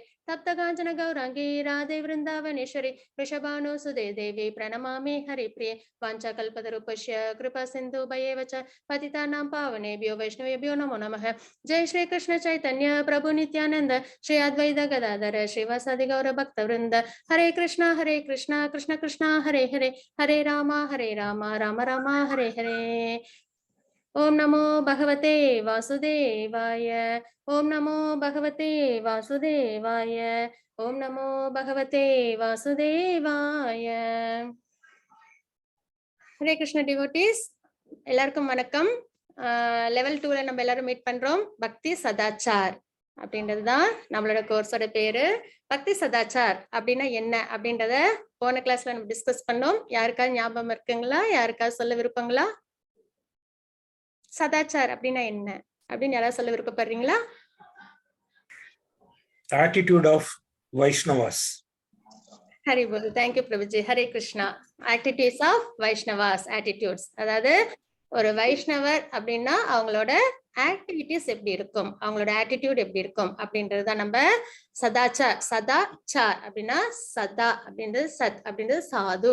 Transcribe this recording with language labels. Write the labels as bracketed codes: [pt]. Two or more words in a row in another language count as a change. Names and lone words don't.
[sa] तप्त कांचन गौरांगी राधे वृंदावनेश्वरी वृषभानुसुते देवी प्रणमामि हरिप्रिये. वाञ्छाकल्पतरुभ्यश्च कृपा सिन्धुभ्येव च पतितानां पावनेभ्यो वैष्णवेभ्यो नमो नमः. जय श्री कृष्ण चैतन्य प्रभु नित्यानंद श्री अद्वैत गदाधर श्रीवासादि गौर भक्त वृंद. हरे कृष्ण कृष्ण कृष्ण हरे हरे हरे राम राम राम हरे हरे. ओम नमो भगवते वासुदेवाय. ओम नमो भगवते वासुदेवाय. ओम नमो भगवते वासुदेवाय. [hi] हरे कृष्ण डिवोटीज, [ta] எல்லாருக்கும் வணக்கம். லெவல் 2ல நம்ம எல்லாரும் மீட் பண்றோம். பக்தி சதாச்சார் அப்படின்றதுதான் நம்மளோட கோர்ஸோட பேரு. பக்தி சதாச்சார் அப்படின்னா என்ன அப்படின்றத போன கிளாஸ்ல நம்ம டிஸ்கஸ் பண்ணோம். யாருக்காவது ஞாபகம் இருக்குங்களா? யாருக்காவது சொல்ல விருப்பங்களா? சதாச்சார் அப்படின்னா என்ன அப்படின்னு யாராவது சொல்ல விருப்பப்படுறீங்களா? [en] Attitude of Vaishnavas. [bn] হরি বোল. [ta] தேங்க்யூ பிரபுஜி. ஹரே கிருஷ்ணா. [en] Attitudes of Vaishnavas. [ta] ஆட்டிடியூட்ஸ் அதாவது ஒரு வைஷ்ணவர் அப்படின்னா அவங்களோட ஆக்டிவிட்டிஸ் எப்படி இருக்கும், அவங்களோட ஆட்டிடியூட் எப்படி இருக்கும் அப்படின்றதுதான் நம்ம சதாச்சார். சதாச்சார் அப்படின்னா சதா அப்படின்றது சத் அப்படின்றது சாது.